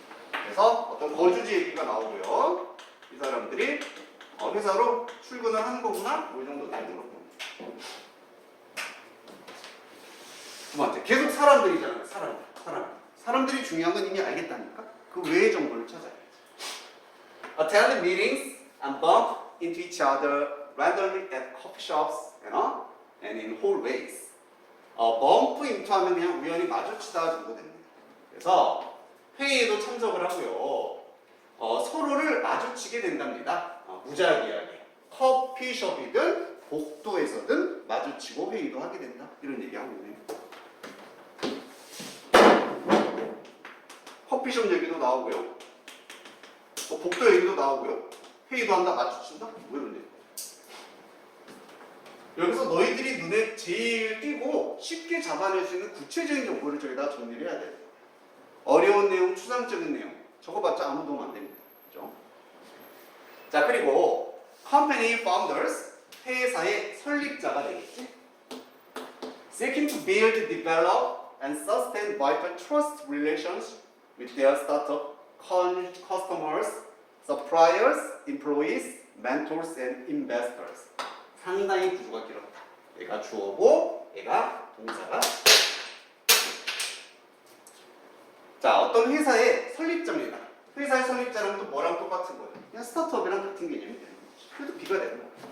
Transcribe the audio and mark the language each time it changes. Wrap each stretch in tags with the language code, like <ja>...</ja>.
<ko>그래서 어떤 거주지 얘기가 나오고요, 이 사람들이 회사로 출근을 하는 거구나, 이 정도 되는 거고. 두 번째, 계속 사람들이잖아요. 사람들이 중요한 건 이미 알겠다니까? 그 외의 정보를 찾아야지.</ko> <en>Attend meetings and bump into each other randomly at coffee shops and in hallways. bump into</en> <ko>하면 그냥 우연히 마주치다 정도 됩니다. 그래서 회의에도 참석을 하고요. 서로를 마주치게 된답니다. 무작위하게. 커피숍이든 복도에서든 마주치고 회의도 하게 된다. 이런 얘기하고 있네요. 커피숍 얘기도 나오고요. 복도 얘기도 나오고요. 회의도 한다, 마주친다? 뭐 이런 얘기. 여기서 너희들이 눈에 제일 띄고 쉽게 잡아낼 수 있는 구체적인 정보를 저희다 정리를 해야 돼요. 어려운 내용, 추상적인 내용 적어봤자 아무 도움 안 됩니다. 그죠? 자, 그리고</ko> <en>company founders,</en> <ko>회사의 설립자가 되겠지.</ko> <en>Seeking to build, develop, and sustain vital trust relations with their startup customers, suppliers, employees, mentors, and investors.</en> <ko>상당히 구조가 길었다. 얘가 주어고, 얘가 동사가. 자, 어떤 회사의 설립자입니다. 회사의 설립자랑 또 뭐랑 똑같은 거예요? 그냥 스타트업이랑 같은 개념이 되는 거죠. 그래도 비가 되는 거예요.</ko>